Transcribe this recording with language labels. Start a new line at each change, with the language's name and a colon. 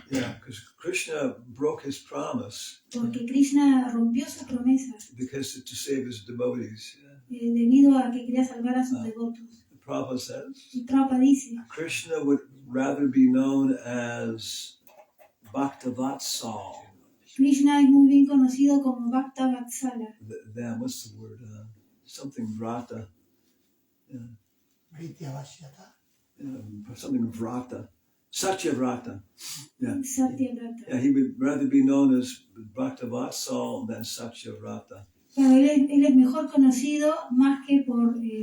English: Yeah, because Krishna broke his promise.
Spanish: Porque Krishna rompió su promesa.
English: Because to save his devotees.
Spanish: Debido a que quería salvar a sus devotos.
English: Prabhupada says.
Spanish: Y Prabhupada dice.
English: Krishna would rather be known as Bhaktavatsal.
Spanish: Krishna es muy bien conocido como Bhakta Vatsala.
English: What's the word? Something Vrata. Something Vrata. Satyavrata. Yeah. Satyavrata. Yeah, he would rather be known as Bhaktavatsal than Satyavrata.
Spanish: Pero él es mejor conocido más que por